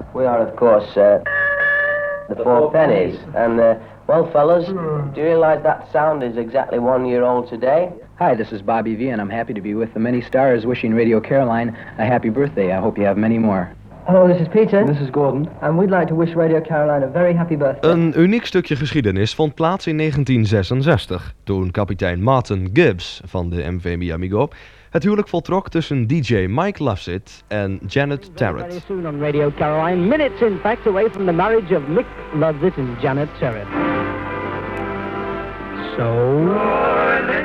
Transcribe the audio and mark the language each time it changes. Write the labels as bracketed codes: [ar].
[en] We are, of course, the Four Pennies. And, well, fellas, do you realize that sound is exactly 1 year old today? Hi, this is Bobby V, and I'm happy to be with the many stars wishing Radio Caroline a happy birthday. I hope you have many more. Hallo, this is Peter. And this is Gordon. And we'd like to wish Radio Caroline a very happy birthday. [nl] Een uniek stukje geschiedenis vond plaats in 1966, toen kapitein Martin Gibbs van de MV Miami Go het huwelijk voltrok tussen DJ Mike Lovesit en Janet Terrett. [en] Very, very soon on Radio Caroline, minutes in fact away from the marriage of Mick Lovesit and Janet Terrett. So...